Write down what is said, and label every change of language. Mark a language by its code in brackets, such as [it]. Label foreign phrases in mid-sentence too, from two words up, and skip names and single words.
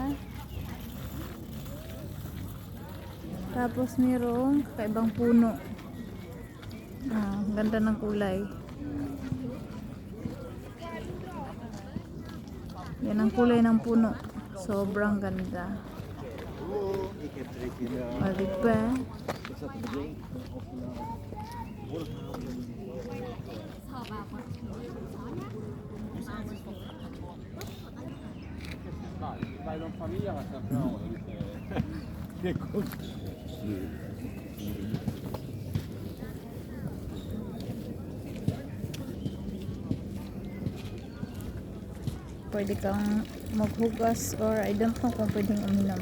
[tl] Tapos mayroong kakaibang puno. Ganda ng kulay. Yan ang kulay ng puno. Sobrang ganda. Diba? [it] Vai in famiglia ma sempre no. Che cosa? [tl] Pwede kang maghugas or [en] I don't know [tl] kung pwedeng uminom.